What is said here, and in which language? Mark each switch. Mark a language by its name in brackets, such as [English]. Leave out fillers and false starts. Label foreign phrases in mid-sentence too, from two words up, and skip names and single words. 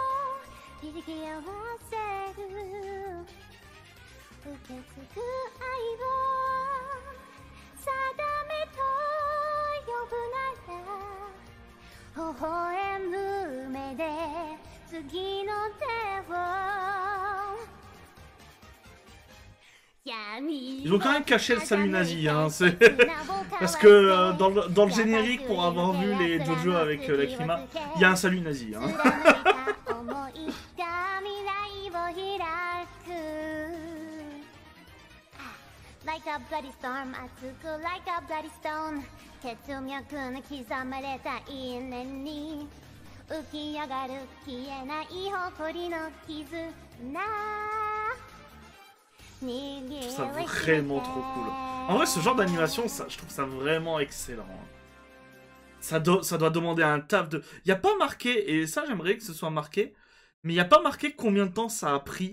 [French] Ils ont quand même caché le salut nazi, hein, parce que dans le générique, pour avoir vu les JoJo avec Lacrima, il y a un salut nazi. Hein. [English] Like a bloody storm, [Japanese] 熱く [English] like a bloody stone [Japanese] 血脈の刻まれた稲に浮き上がる消えない誇りの絆 [French] Je trouve ça vraiment trop cool. En vrai, ce genre d'animation, je trouve ça vraiment excellent. Ça doit demander un taf de... Il n'y a pas marqué, et ça j'aimerais que ce soit marqué, mais il n'y a pas marqué combien de temps ça a pris.